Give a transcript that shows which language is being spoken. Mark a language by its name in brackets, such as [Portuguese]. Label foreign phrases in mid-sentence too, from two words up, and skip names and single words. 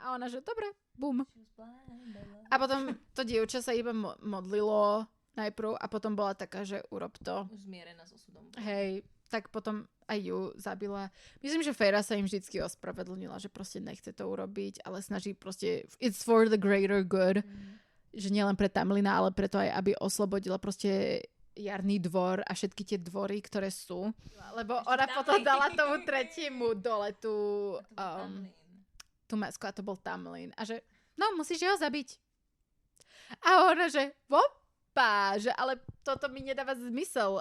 [Slovak] A ona, že dobre, bum. A potom to dievča sa iba modlilo najprv a potom bola taká, že urob to. Už zmierená s osudom. Hej, tak potom aj ju zabila. Myslím, že Feyre sa im vždycky ospravedlnila, že proste nechce to urobiť, ale snaží proste, [English] it's for the greater good, [Slovak] že nielen pre Tamlina, ale preto aj, aby oslobodila proste jarný dvor a všetky tie dvory, ktoré sú. Lebo ona potom dala tomu tretiemu dole tú masku a to bol Tamlin. A že, no, musíš ho zabiť. A ona, že, že ale toto mi nedáva zmysel.